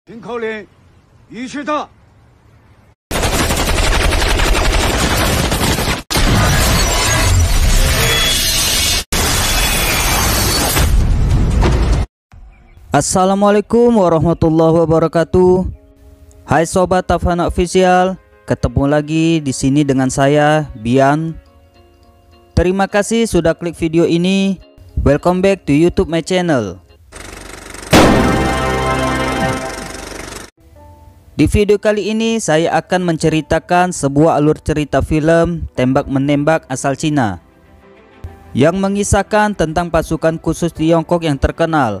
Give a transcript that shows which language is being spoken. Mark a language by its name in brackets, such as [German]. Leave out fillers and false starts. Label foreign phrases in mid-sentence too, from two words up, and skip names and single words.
[Chinese] 听口令，一起打。 [Arabic] السلام عليكم ورحمة الله وبركاته. [Indonesian] Hai sobat Tafana Official, ketemu lagi di sini dengan saya Bian. Terima kasih sudah klik video ini. [English] Welcome back to YouTube my channel. [Indonesian] Di video kali ini saya akan menceritakan sebuah alur cerita film tembak-menembak asal Cina yang mengisahkan tentang pasukan khusus Tiongkok yang terkenal.